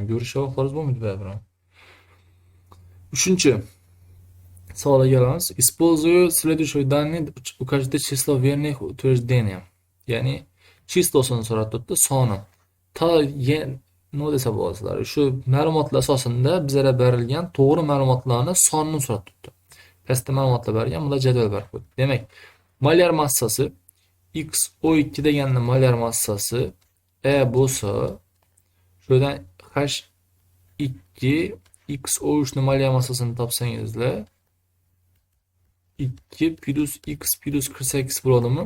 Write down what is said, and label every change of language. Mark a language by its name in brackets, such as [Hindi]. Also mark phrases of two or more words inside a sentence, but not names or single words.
[Uzbek] Ko'risha vaqtlaringiz bo'lmaydi baribir. 3-chi savolga kelamiz. [Russian] Использую следующие данные укажите число верных утверждений. [Uzbek] Ya'ni chistosini so'rab turibdi, soni. Nima desa bo'lasizlar. Shu ma'lumotlar asosida bizlarga berilgan to'g'ri ma'lumotlarni sonini so'rab turibdi. Pastda ma'lumotlar berilgan, bunda jadval bor. Demak, molyar massasi XO2 deganning molyar massasi E bo'lsa, shundan H2 XO3 ning molyar massasini topsangizlar 2 plus X plus 48 bo'ladimi?